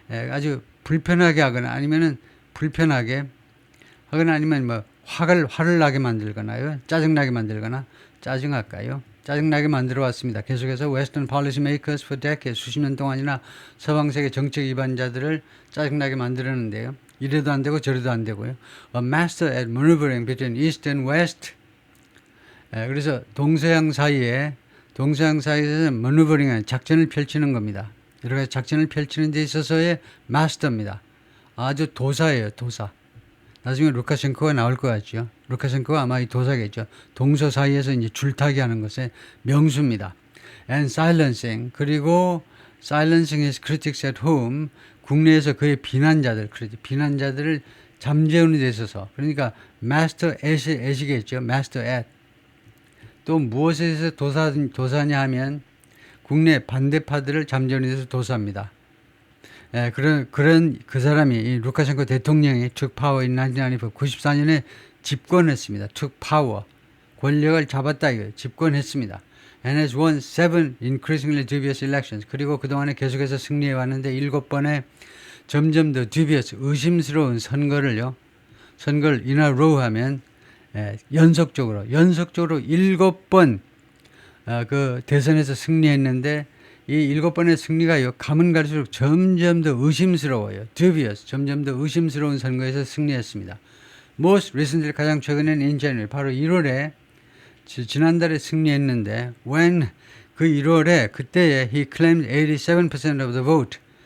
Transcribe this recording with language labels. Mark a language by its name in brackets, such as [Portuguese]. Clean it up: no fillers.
[Korean] 아주 불편하게 하거나 아니면은 불편하게 하거나 아니면 뭐 화를 나게 만들거나요. 짜증나게 만들거나 짜증할까요? 짜증나게 만들어 왔습니다. 계속해서 [English] Western policymakers for decades [Korean] 수십 년 동안이나 서방 세계 정책 위반자들을 짜증나게 만들었는데요. 이래도 안 되고 저래도 안 되고요. [English] A master at maneuvering between East and West. [Korean] 그래서 동서양 사이에서 maneuvering 작전을 펼치는 겁니다. 여러 가지 작전을 펼치는 데 있어서의 마스터입니다. 아주 도사예요, 도사. 나중에 루카셴코가 나올 것 같죠. 루카셴코가 아마 이 도사겠죠. 동서 사이에서 이제 줄타기 하는 것의 명수입니다. [English] And silencing. [Korean] 그리고 [English] silencing his critics at home. [Korean] 국내에서 그의 비난자들을 잠재우는 데 있어서. 그러니까 master at이겠죠. [English] master at. [Korean] 또 무엇에서 도사냐 하면 국내 반대파들을 잠재우는 데서 도사입니다. 그런 그 사람이 이 루카셴코 대통령이 [English] took power in [Korean] 1994년에 집권했습니다. took power 권력을 잡았다 이거예요. 집권했습니다. [English] and has won 7 increasingly dubious elections. [Korean] 그리고 그동안에 계속해서 승리해 왔는데 7번의 점점 더 dubious 의심스러운 선거를 [English] in a row [Korean] 하면 연속적으로 7번 그 대선에서 승리했는데 이 7번의 승리가요, 가면 갈수록 점점 더 의심스러워요. dubious, 점점 더 의심스러운 선거에서 승리했습니다. [English] most recently [Korean] 가장 최근엔 [English] in January, [Korean] 바로 1월에 지난달에 승리했는데 [English] when [Korean] 그 1월에 그때에 [English] he claimed 87% of the vote.